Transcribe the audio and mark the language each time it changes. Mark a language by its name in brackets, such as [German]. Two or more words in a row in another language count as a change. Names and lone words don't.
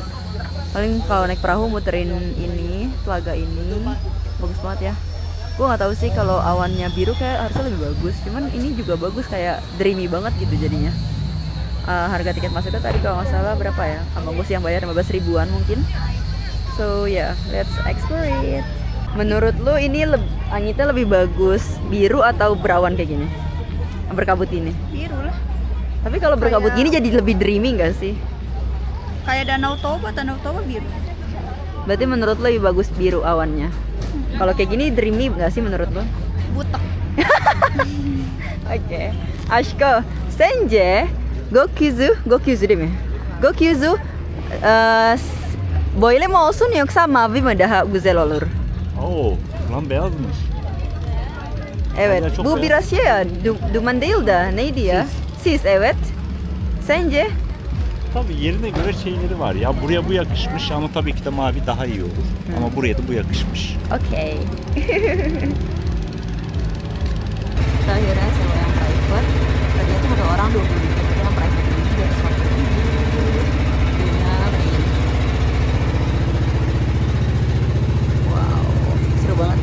[Indonesian] Paling kalau naik perahu muterin ini, telaga ini. Bagus banget ya. Gue nggak tahu sih kalau awannya biru kayak harusnya lebih bagus, cuman ini juga bagus, kayak dreamy banget gitu jadinya. Harga tiket masuknya tadi kalau nggak salah berapa ya? Abang gue sih yang bayar 15 ribuan mungkin. [English] So yeah, let's explore it. [Indonesian] Menurut lu ini langitnya lebih bagus biru atau berawan kayak gini? Berkabut ini? Biru lah. Tapi kalau berkabut gini jadi lebih dreamy nggak sih? Kayak Danau Toba biru. Berarti menurut lu lebih bagus biru awannya? Kalau kayak gini dreamy nggak sih menurut lo? Butek. Oke. [Turkish] Ashko, senje, gokyuzu deh me. Gokyuzu, böyle mi olsun yoksa mavi mi daha güzel olur? Oo, lan beyazmış. Evet. Aynen, çok Bu beyaz. biraz şey ya, duman değil de neydi ya? Sis, evet. Sence? Tabii yerine göre şeyleri var ya. Buraya bu yakışmış ama tabii ki de mavi daha iyi olur. Ama buraya da bu yakışmış. [Indonesian] Oke. Kita akhirnya sewa yang private. Tadinya tuh ada orang 20 ribu, tapi yang private ini di atas 40 ribu. Wow, seru banget.